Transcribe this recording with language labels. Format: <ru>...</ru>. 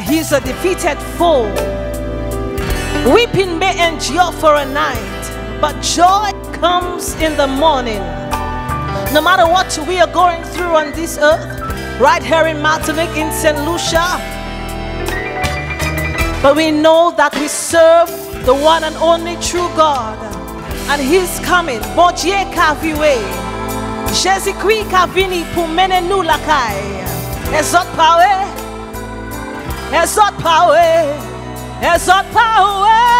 <en>He's a defeated foe. Weeping may endure for a night, but joy comes in the morning. No matter what we are going through on this earth, right here in Martinique, in St. Lucia, but we know that we serve the one and only true God, and He's coming.</en> <gcf>Bon Dieu ka viwe, Jésus-Christ ka vini pour mener nous la caille.</gcf> <en>Exhort power, exhort power, exhort power.</en>